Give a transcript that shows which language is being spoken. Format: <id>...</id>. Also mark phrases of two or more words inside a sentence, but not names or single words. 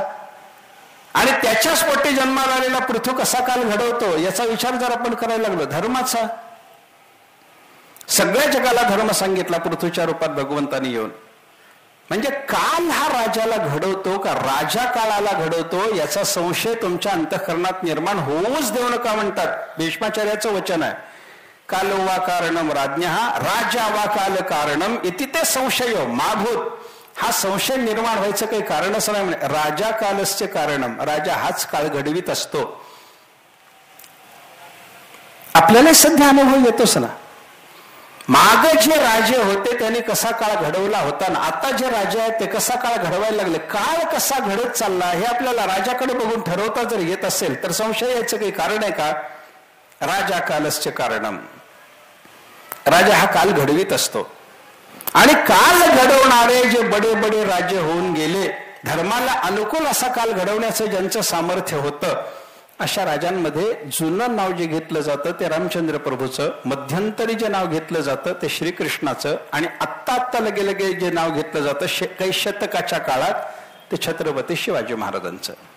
<mr>आणि त्याच्याच पोटी जन्माला आलेला पृथू कसा काल घडवतो याचा विचार जर आपण करायला लागलो, धर्माचा. सगळ्या जगाला धर्म सांगितला पृथूच्या रूपात भगवंतानी येऊन. म्हणजे काल हा राजाला घडवतो का राजा काळाला घडवतो याचा संशय तुमच्या अंतःकरणात निर्माण होऊच देऊ नका म्हणतात. भीष्माचार्याचं वचन आहे,</mr> <sa>कालो वा कारणम राज्ञः राजा वा काल कारणम इति ते संशय माभूत.</sa> <mr>हा संशय निर्माण व्हायचं काही कारणच नाही.</mr> <sa>राजा कालस्य कारणम,</sa> <mr>राजा हाच काळ घडवीत असतो. आपल्याला सध्या अनुभव येतोच ना. माग जे राजे होते त्यांनी कसा काळ घडवला होता ना आता जे राजे आहेत ते कसा काळ घडवायला लागले, काळ कसा घडत चालला हे आपल्याला राजाकडे बघून ठरवता जर येत असेल तर संशय याचं काही कारण आहे का?</mr> <sa>राजा कालस्य कारणम.</sa> <mr>राजा हा काल घडवीत असतो. आणि काल घडवणारे जे बडे बडे राजे होऊन गेले, धर्माला अनुकूल असा काल घडवण्याचं ज्यांचं सामर्थ्य होतं, अशा राजांमध्ये जुनं नाव जे घेतलं जातं ते रामचंद्र प्रभूचं, मध्यंतरी जे नाव घेतलं जातं ते श्रीकृष्णाचं, आणि आत्ता लगे लगे जे नाव घेतलं जातं काही शतकाच्या काळात ते छत्रपती शिवाजी महाराजांचं.</mr>